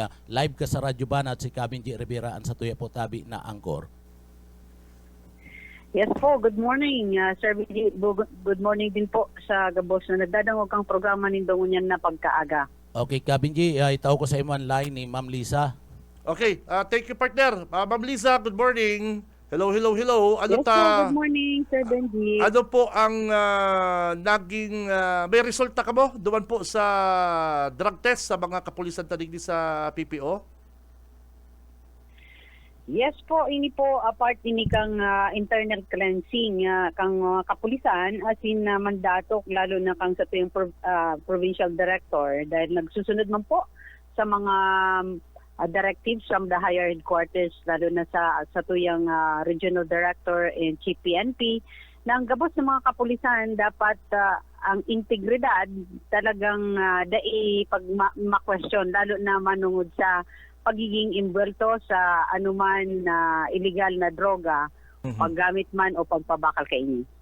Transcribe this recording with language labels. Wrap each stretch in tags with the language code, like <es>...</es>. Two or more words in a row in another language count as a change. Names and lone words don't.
<bik>Live ka sa Radyo Banat si Cabin G. Rivera ang sa tuya po tabi na angkor.</bik> <en>Yes po, good morning.</en> <bik>Sir BG,</bik> <en>good morning</en> <bik>din po sa gabos na nagdadangog kang programa nindong unyan na pagkaaga. Okay, Cabin G, itaw ko sa imo ang line ni Ma'am Lisa.</bik> <en>Okay, thank you partner. Ma'am Lisa, good morning. Hello.</en> <bik>Ano</bik> <en>Yes po, good morning, Sir Benji.</en> <bik>Ano po ang naging may resulta ka mo duman po sa drug test sa mga kapulisan tanig sa PPO? Yes po, ini po apart ini kang</bik> <en>internal cleansing</en> <bik>kang kapulisan as in mandato lalo na kang sa tuyong</bik> <en>provincial director</en> <bik>dahil nagsusunod man po sa mga</bik> <en>directives from the higher headquarters</en> <bik>lalo na sa tuyang</bik> <en>regional director and chief PNP</en> <bik>na ang gabos ng mga kapulisan dapat ang integridad talagang pag ma-question lalo na manungod sa pagiging imbwelto sa anuman na illegal na droga, paggamit man o pagpabakal kay ini.</bik>